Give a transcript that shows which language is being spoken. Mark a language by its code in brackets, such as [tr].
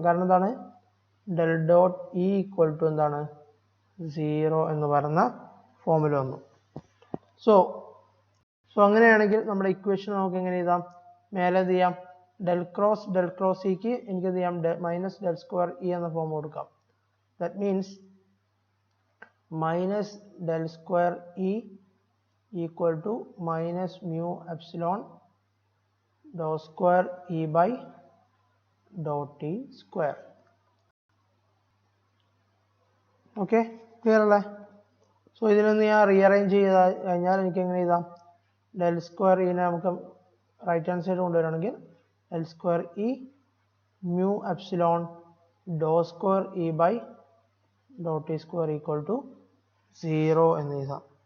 [ml] കാരണം എന്താണ്, del dot E equal to എന്താണ്, 0 എന്ന് പറയുന്ന ഫോമിൽ വന്നു. സോ അങ്ങനെയാണെങ്കിൽ നമ്മുടെ ഇക്വേഷൻ നമുക്ക് എങ്ങനെ എഴുതാം, മേലെ എന്ത് ചെയ്യാം, ഡെൽ ക്രോസ് ഇക്ക് എനിക്ക് എന്ത് ചെയ്യാം, മൈനസ് ഡെൽ സ്ക്വയർ ഇ എന്ന ഫോം കൊടുക്കാം. [en] That means minus del square E equal to minus mu epsilon dou square e by dou t square. Okay, clear [ml] അല്ലേ? സോ ഇതിനൊന്ന് ഞാൻ റീഅറേഞ്ച് ചെയ്ത് കഴിഞ്ഞാൽ എനിക്ക് എങ്ങനെ എഴുതാം, ഡെൽ സ്ക്വയർ ഇനെ നമുക്ക് right hand side കൊണ്ടുവരികയാണെങ്കിൽ del square E mu epsilon Dr square E by Dr T square equal to 0 എന്ന് എഴുതാം.